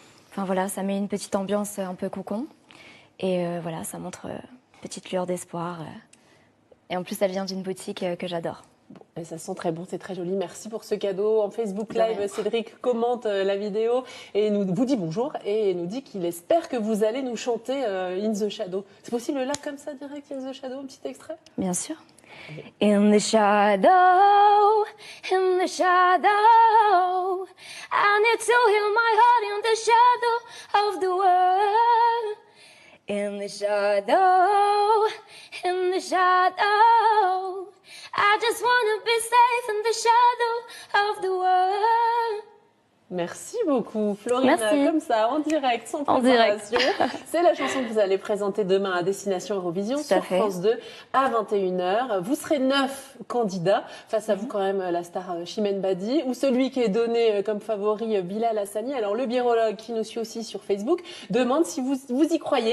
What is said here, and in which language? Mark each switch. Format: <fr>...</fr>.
<fr>Enfin voilà, ça met une petite ambiance un peu cocon. Et voilà, ça montre une petite lueur d'espoir. Et en plus, elle vient d'une boutique que j'adore. Bon, et ça sent très bon, c'est très joli. Merci pour ce cadeau. En Facebook Live, Cédric commente la vidéo et vous dit bonjour et nous dit qu'il espère que vous allez nous chanter In the Shadow. C'est possible là, comme ça, direct, In the Shadow, un petit extrait? Bien sûr.</fr> <en>In the shadow, I need to heal my heart in the shadow of the world. In the shadow, I just wanna be safe in the shadow of the world.</en> <fr>Merci beaucoup, Florina. Merci. Comme ça, en direct, sans préparation. C'est la chanson que vous allez présenter demain à Destination Eurovision sur France 2 à 21h. Vous serez 9 candidats. Face à vous, quand même, la star Chimène Badi ou celui qui est donné comme favori, Bilal Hassani. Alors, le birologue qui nous suit aussi sur Facebook demande si vous y croyez.</fr>